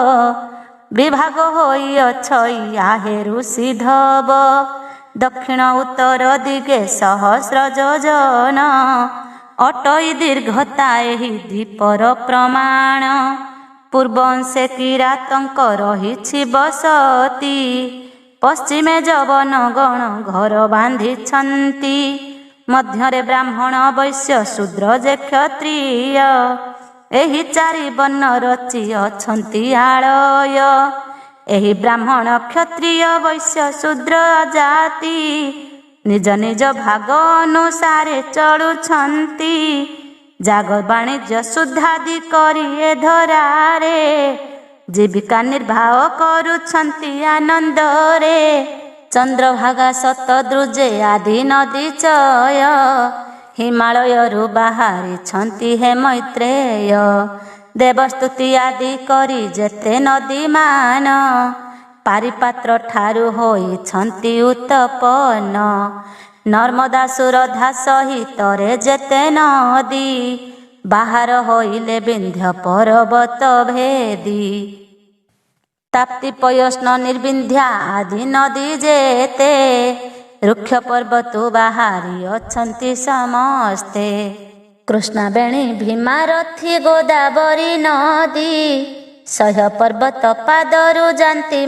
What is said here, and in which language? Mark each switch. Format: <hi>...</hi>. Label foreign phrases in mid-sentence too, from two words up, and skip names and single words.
<or>ବିଭାଗ ହୋଇ ଅଛଇ ଆହେରୁ ସିଧବ ଦକ୍ଷିଣ ଉତ୍ତର ଦିଗେ ସହସ୍ର ଯୋଜନ ଅଟଇ ଦୀର୍ଘତା ଏହି ଦ୍ୱୀପର ପ୍ରମାଣ ପୂର୍ବାଂଶେ କିରାତଙ୍କ ରହିଛି ବସତି ପଶ୍ଚିମେ ଯବନ ଗଣ ଘର ବାନ୍ଧିଛନ୍ତି ମଧ୍ୟରେ ବ୍ରାହ୍ମଣ ବୈଶ୍ୟ ଶୂଦ୍ର ଯେ କ୍ଷତ୍ରିୟ ଏହି ଚାରି ବର୍ଣ୍ଣ ରଚି ଅଛନ୍ତି ଆଳୟ ଏହି ବ୍ରାହ୍ମଣ କ୍ଷତ୍ରିୟ ବୈଶ୍ୟ ଶୂଦ୍ର ଜାତି ନିଜ ନିଜ ଭାଗ ଅନୁସାରେ ଚଳୁଛନ୍ତି ଯାଗ ବାଣିଜ୍ୟ ଶୁଦ୍ଧାଦି କରି ଏ ଧରାରେ ଜୀବିକା ନିର୍ବାହ କରୁଛନ୍ତି ଆନନ୍ଦରେ ଚନ୍ଦ୍ରଭାଗା ଶତଦ୍ରୁ ଯେ ଆଦି ନଦୀ ଚୟ ହିମାଳୟରୁ ବାହାରିଛନ୍ତି ହେ ମୈତ୍ରେୟ ଦେବସ୍ତୁତି ଆଦି କରି ଯେତେ ନଦୀ ମାନ ପାରିପାତ୍ର ଠାରୁ ହୋଇଛନ୍ତି ଉତ୍ପନ୍ନ ନର୍ମଦା ସୁରଧା ସହିତ ରେ ଯେତେ ନଦୀ ବାହାର ହୋଇଲେ ବିନ୍ଧ୍ୟ ପର୍ବତ ଭେଦି ତାପ୍ତି ପୟସ୍ନ ନିର୍ବିନ୍ଧ୍ୟା ଆଦି ନଦୀ ଯେତେ ଋକ୍ଷ ପର୍ବତ ବାହାରି ଅଛନ୍ତି ସମସ୍ତେ କୃଷ୍ଣାବେଣୀ ଭୀମରଥୀ ଗୋଦାବରୀ ନଦୀ ସହ୍ୟ ପର୍ବତ ପାଦରୁ ଯାନ୍ତି</or>